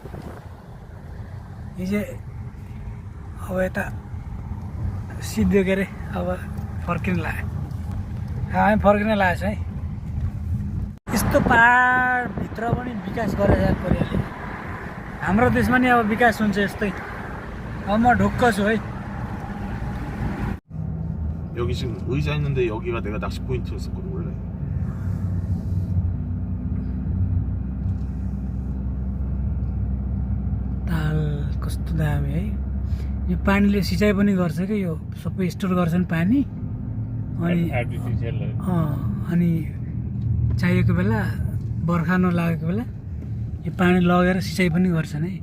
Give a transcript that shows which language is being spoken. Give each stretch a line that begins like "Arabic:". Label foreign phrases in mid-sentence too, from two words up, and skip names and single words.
Nepali: हिजो अब यता सिद्धो के अरे अब फर्किन लाग्यो। हामी फर्किन लागेको छ है। यस्तो पाहाडभित्र पनि विकास गरेर यार कोरियाले। हाम्रो देशमा नि अब विकास हुन्छ यस्तै। अब म ढुक्क छु है।
Korean: 여기 지금 의자 있는데 여기가 내가 낚시 포인트였었거든 원래.
Nepali: ताल कस्तो दामी है। यो पानीले सिँचाइ पनि गर्छ कि यो सबै स्टोर गर्छन् पानी। अनि चाहिएको बेला बर्खा नलागेको बेला यो पानी लगेर सिँचाइ पनि गर्छन् है।